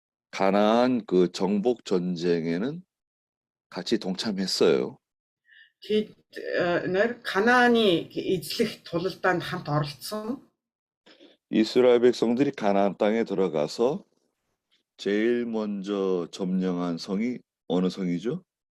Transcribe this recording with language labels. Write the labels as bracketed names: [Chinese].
[Korean] 가나안 그 정복 전쟁에는 같이 동참했어요. [Mongolian] Тэд нэр Канааны эзлэх тулалдаанд хамт оролцсон. [Korean] 이스라엘 백성들이 가나안 땅에 들어가서 제일 먼저 점령한 성이 어느 성이죠?